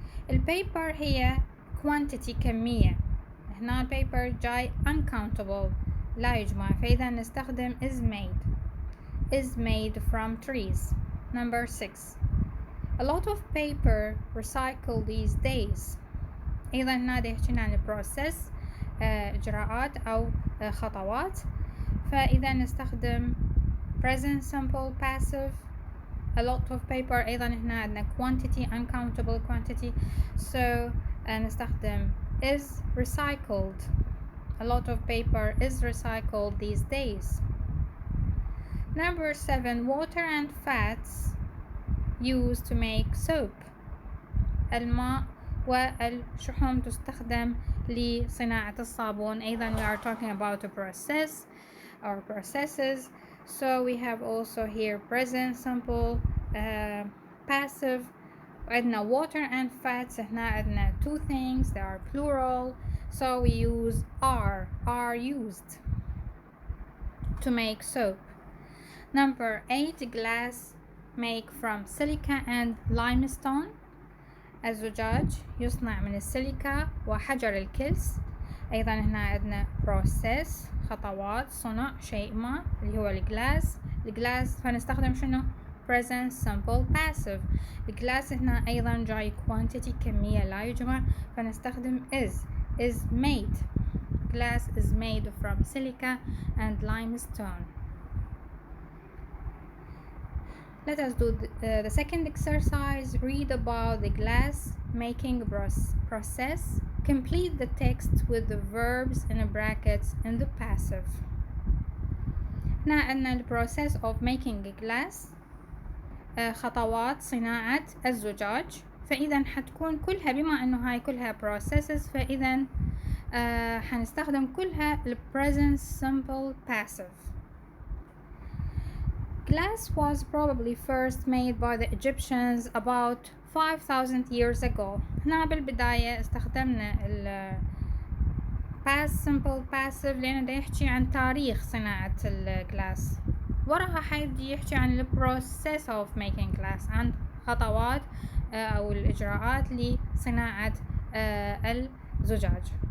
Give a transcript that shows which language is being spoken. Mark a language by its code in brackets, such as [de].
[ar] البيبر هي quantity كمية، هنا البيبر جاي uncountable لا يجمع، فإذا نستخدم [en] is made from trees. Number 6, a lot of paper recycled these days. [ar] أيضا هنا يحكينا عن process إجراءات أو خطوات، فإذا نستخدم [en] present simple passive. a lot of paper [ar] أيضا هنا عندنا [en] quantity uncountable quantity. so نستخدم is recycled. a lot of paper is recycled these days. Number 7, water and fats used to make soap. [ar] الماء والشحوم تستخدم لصناعة الصابون. [en] أيضا we are talking about a process or processes. So we have also here present simple passive. عندنا water and fats. [ar] هنا عندنا [en] two things, they are plural, so we use are used to make soap. Number 8, glass make from silica and limestone. [ar] الزجاج يصنع من السيليكا وحجر الكلس. أيضا هنا عندنا process خطوات صنع شيء ما اللي هو الجلاس فنستخدم شنو present simple passive. الجلاس هنا أيضا جاي quantity كمية لا يجمع فنستخدم [en] is made. Glass is made from silica and limestone. Let us do the second exercise. Read about the glass making process. Complete the text with the verbs in brackets in the passive. [ar] هنا عندنا [en] the process of making glass. [ar] خطوات صناعة الزجاج. فإذا حتكون كلها بما أنه هاي كلها processes فإذا حنستخدم كلها ال present simple passive. [en] Glass was probably first made by the Egyptians about 5,000 years ago. [ar] هنا بالبداية استخدمنا ال past simple passive لأنه دا يحكي عن تاريخ صناعة الجلاس. وراها حيبدي يحكي عن ال process of making glass عن خطوات أو الإجراءات لصناعة الزجاج.